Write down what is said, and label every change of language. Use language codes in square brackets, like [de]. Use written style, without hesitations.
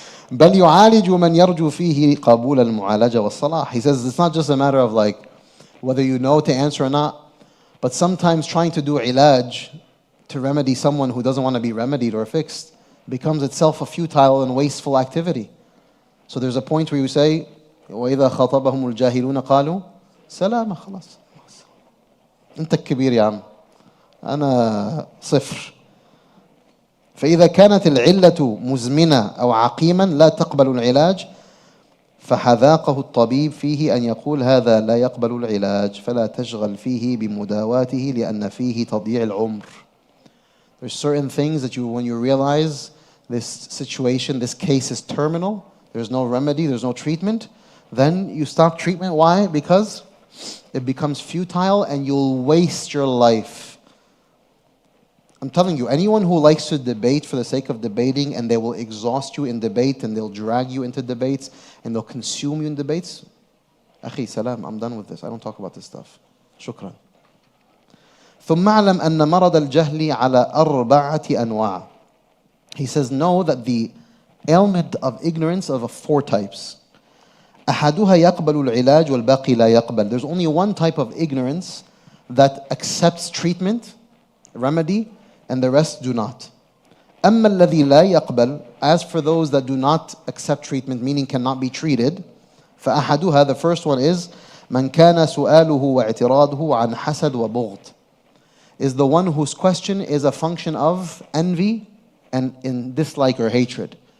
[ar] بل يعالج من يرجو فيه قبول المعالجة والصلاح. [en] He says it's not just a matter of like whether you know to answer or not, but sometimes trying to do ilaj to remedy someone who doesn't want to be remedied or fixed becomes itself a futile and wasteful activity. So there's a point where you say, [ar] وَإِذَا خَطَبَهُمُ الْجَاهِلُونَ قَالُوا سَلَامًا. خلاص أنت الكبير يا عم أنا صفر. فإذا كانت العلة مزمنة أو عقيما لا تقبل العلاج فحذاقه الطبيب فيه أن يقول هذا لا يقبل العلاج فلا تشغل فيه بمداواته لأن فيه تضييع العمر. [en] There's certain things that when you realize this situation, this case is terminal, there's no remedy, there's no treatment, then you stop treatment. Why? Because it becomes futile and you'll waste your life. I'm telling you, anyone who likes to debate for the sake of debating and they will exhaust you in debate and they'll drag you into debates and they'll consume you in debates, Akhi, salam, I'm done with this. I don't talk about this stuff. [ar] Shukran. ثم اعلم أن مرض الجهل على 4 أنواع. [en] He says, know that the ailment of ignorance of 4 types. [ar] أحدها يقبل العلاج والباقي لا يقبل. [en] There's only one type of ignorance that accepts treatment, remedy, and the rest do not. [ar] أما الذي لا يقبل, [en] as for those that do not accept treatment, meaning cannot be treated, [ar] فأحدها, [en] the first one is [ar] من كان سؤاله واعتراضه عن حسد وبغض, [en] is the one whose question is a function of envy and in dislike or hatred.